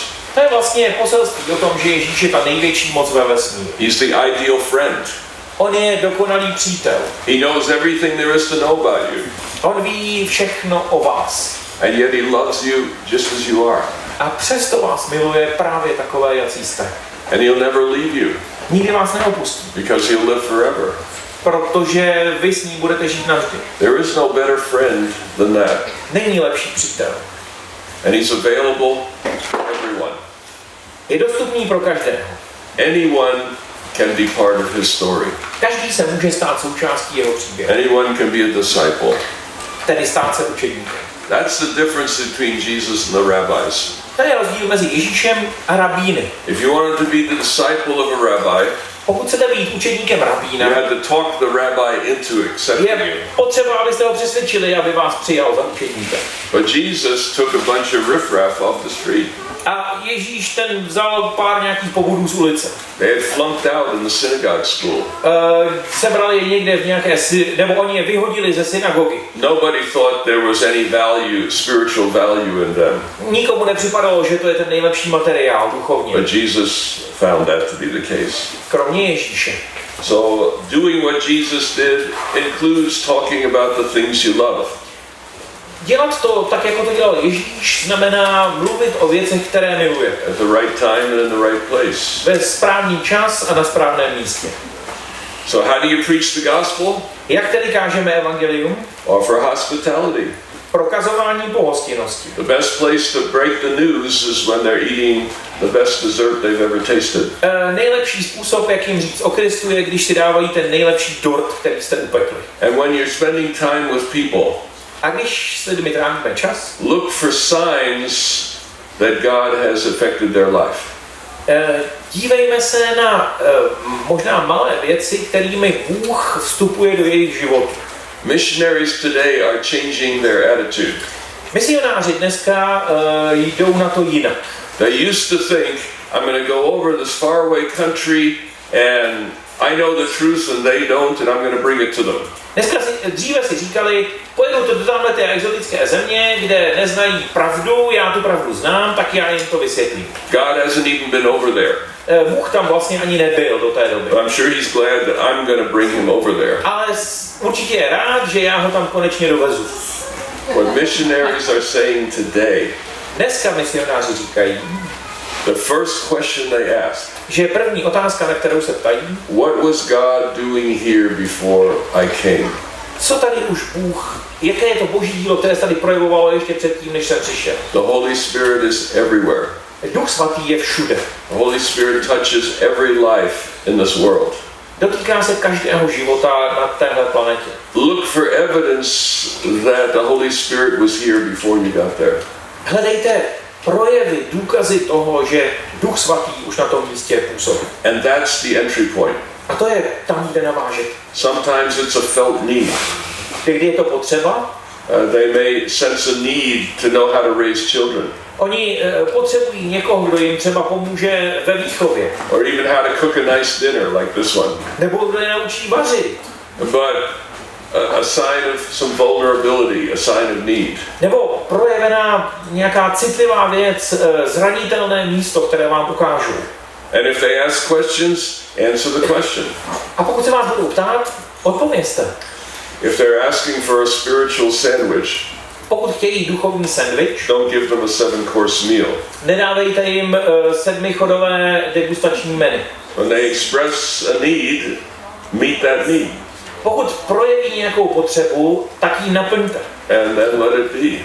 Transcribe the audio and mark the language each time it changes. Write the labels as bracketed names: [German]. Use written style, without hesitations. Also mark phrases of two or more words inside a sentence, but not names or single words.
[Czech] To je vlastně poselství o tom, že Ježíš je ta největší moc ve vesmíru. [English] He's the ideal friend. [Czech] On je dokonalý přítel. [English] He knows everything there is to know about you. [Czech] On ví všechno o vás. [English] And yet he loves you just as you are. [Czech] A přesto vás miluje právě takové, jací jste. [English] And he'll never leave you. [Czech] Nikdy vás neopustí. [English] Because he'll live forever. [Czech] Protože vy s ním budete žít navždy. [English] There is no better friend than that. [Czech] Není lepší přítel. [English] And he's available for everyone. [Czech] Je dostupný pro každého. [English] Anyone can be part of his story. [Czech] Každý se může stát součástí jeho příběhu. [English] Anyone can be a disciple. [Czech] Tedy stát se učedníkem. [English] That's the difference between Jesus and the rabbis. [Czech] To je rozdíl mezi Ježíšem a rabíny. [English] If you wanted to be the disciple of a rabbi, [Czech] Pokud chcete být učedníkem rabína, [English] you had to talk the rabbi into accepting you. [Czech] je potřeba, abyste ho přesvědčili, aby vás přijal za učedníka. [English] But Jesus took a bunch of riffraff off the street. [Czech] A Ježíš ten vzal pár nějakých pobudů z ulice. [English] They had flunked out in the synagogue school. [Czech] Sebrali je někde v nějaké, nebo oni je vyhodili ze synagogy. [English] Nobody thought there was any value, spiritual value in them. [Czech] Nikomu nepřipadalo, že to je ten nejlepší materiál duchovně. [English] But Jesus found that to be the case. [Czech] Kromě Ježíše. [English] So doing what Jesus did includes talking about the things you love. [Czech] Dělat to tak, jako to dělal Ježíš, znamená mluvit o věcech, které milujete. [English] At the right time and in the right place. [Czech] Ve správný čas a na správném místě. [English] So how do you preach the gospel? [Czech] Jak tedy kážeme evangelium? [English] Offer hospitality. [Czech] Prokazování pohostinnosti. [English] The best place to break the news is when they're eating the best dessert they've ever tasted. [Czech] Nejlepší způsob, jak jim říct o Kristu, je, když si dávají ten nejlepší dort, který jste upekli. [English] And when you're spending time with people, [Czech] A když s lidmi trávíme čas, [English] look for signs that God has affected their life. [Czech] dívejme se na možná malé věci, kterými Bůh vstupuje do jejich života. [English] Missionaries today are changing their attitude. [Czech] Misionáři dneska jdou na to jinak. [English] They used to think, I'm going to go over this faraway country and I know the truth and they don't and I'm going to bring it to them. [Czech] Dříve si říkali, pojedu do tamhleté exotické země, kde neznají pravdu, já tu pravdu znám, tak já jim to vysvětlím. [English] God hasn't even been over there. [Czech] Bůh tam vlastně ani nebyl do té doby. [English] But I'm sure he's glad that I'm going to bring him over there. [Czech] Ale určitě je rád, že já ho tam konečně dovezu. [English] What missionaries are saying today, [Czech] Dneska misionáři říkají, [English] the first question they ask, [Czech] že první otázka, na kterou se ptají, [English] what was God doing here before I came? [Czech] co tady už Bůh, jaké je to boží dílo, které se tady projevovalo ještě předtím, než jsem přišel. [English] The Holy Spirit is everywhere. [Czech] Duch svatý je všude. [English] The Holy Spirit touches every life in this world. [Czech] Dotýká se každého života na téhle planetě. [English] Look for evidence that the Holy Spirit was here before you got there. [Czech] Hledejte projevy, důkazy toho, že Duch svatý už na tom místě působí. [English] And that's the entry point. [Czech] A to je tam, kde navážet. [English] Sometimes it's a felt need. [Czech] Kdy je to potřeba? [English] They may sense a need to know how to raise children. [Czech] Oni potřebují někoho, kdo jim třeba pomůže ve výchově. [English] Or even how to cook a nice dinner like this one. [Czech] Nebo kdo je naučí vařit. [English] But a sign of some vulnerability, a sign of need. [Czech] Nebo projevená nějaká citlivá věc, zranitelné místo, které vám ukážu. [English] And if they ask questions, answer the question. [Czech] A pokud se vás budou ptát, odpovězte. [English] If they're asking for a spiritual sandwich, [Czech] Pokud chtějí duchovní sendvič, [English] don't give them a 7-course meal. [Czech] nedávejte jim 7chodové degustační menu. [English] When they express a need, meet that need. [Czech] Pokud projeví nějakou potřebu, tak ji naplňte. [English] And then let it be.